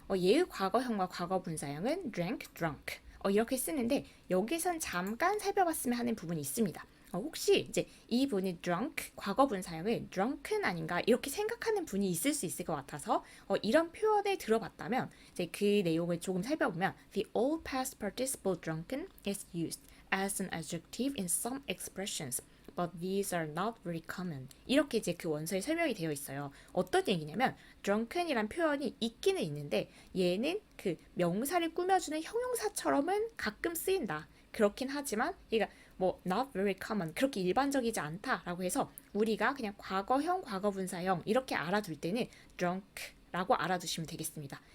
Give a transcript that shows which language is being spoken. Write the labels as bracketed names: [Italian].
[Korean] 얘의 과거형과 과거 분사형은 drank, drunk. 이렇게 쓰는데 여기선 잠깐 살펴봤으면 하는 부분이 있습니다. 혹시 이제 이 분이 drunk 과거 분사형을 drunken 아닌가 이렇게 생각하는 분이 있을 수 있을 것 같아서 이런 표현을 들어봤다면 이제 그 내용을 조금 살펴보면 [English] the old past participle drunken is used as an adjective in some expressions. But these are not very common. [Korean] 이렇게 이제 그 원서에 설명이 되어 있어요. 어떤 얘기냐면 drunken이란 표현이 있기는 있는데 얘는 그 명사를 꾸며주는 형용사처럼은 가끔 쓰인다. 그렇긴 하지만 얘가 뭐 not very common 그렇게 일반적이지 않다라고 해서 우리가 그냥 과거형, 과거분사형 이렇게 알아둘 때는 drunk라고 알아두시면 되겠습니다.